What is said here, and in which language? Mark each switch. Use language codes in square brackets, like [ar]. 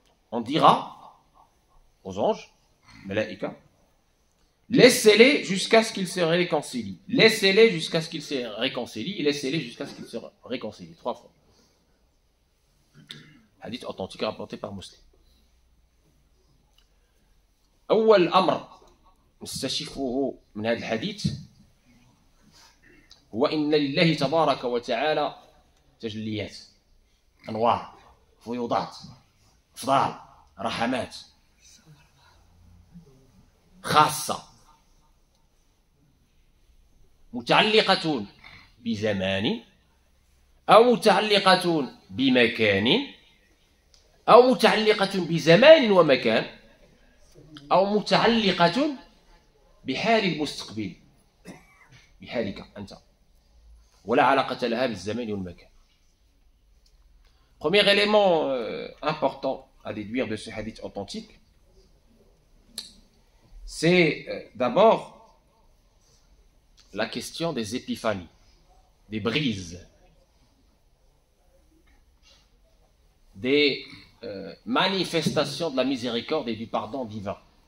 [fr] On dira aux anges, malaïka, laissez-les jusqu'à ce qu'ils se réconcilient. Laissez-les jusqu'à ce qu'ils se réconcilient. Laissez-les jusqu'à ce qu'ils se réconcilient. 3 fois. Hadith authentique rapporté par Muslim. [ar] أول أمر نستشفه من هذا الحديث هو إن لله تبارك وتعالى تجليات، أنوار، فيوضات، أفضال، رحمات خاصة متعلقة بزمان أو متعلقة بمكان أو متعلقة بزمان ومكان أو متعلقة بحال المستقبل، بحالك أنت، ولا علاقة لها بالزمان والمكان. [fr] Premier élément important à déduire de ce hadith authentique, c'est d'abord la question des épiphanies, des brises, des manifestations de la miséricorde et du pardon divin.